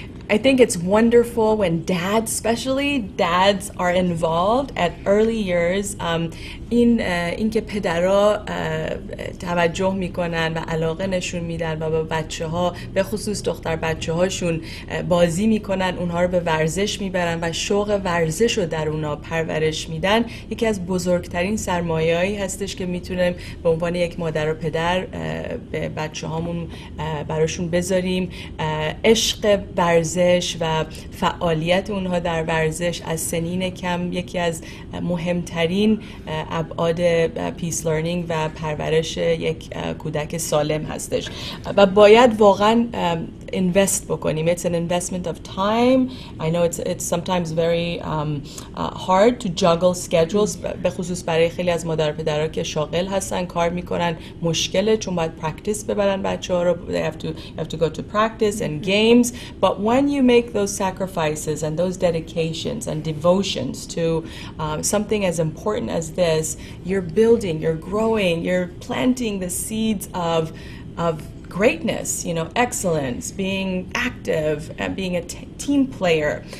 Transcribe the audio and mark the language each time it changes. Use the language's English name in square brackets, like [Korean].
[English] I think it's wonderful when dads are involved at early years. [Persian] این که پدرها توجه میکنن و علاقه نشون میدن و با بچه‌ها به خصوص دختر بچه‌هاشون بازی میکنن، اونها رو به ورزش میبرن و شوق ورزش رو در اونها پرورش میدن، یکی از بزرگترین سرمایه‌ای هستش که میتونیم به عنوان یک مادر و پدر به بچه‌هامون براشون بذاریم. عشق ورزش و فعالیت اونها در ورزش از سنین کم یکی از مهمترین ابعاد پیس لرنینگ و پرورش یک کودک سالم هستش و باید واقعا invest بکنیم. [English] It's an investment of time. I know it's sometimes very hard to juggle schedules [Persian] به خصوص برای خیلی از مادر پدرها که شاغل هستن، کار میکنن، مشکله چون باید پرکتیس ببرن بچه‌ها رو. [English] They have to go to practice and games. But when you make those sacrifices and those dedications and devotions to something as important as this, you're building, you're growing, you're planting the seeds of greatness, you know, excellence, being active and being a team player.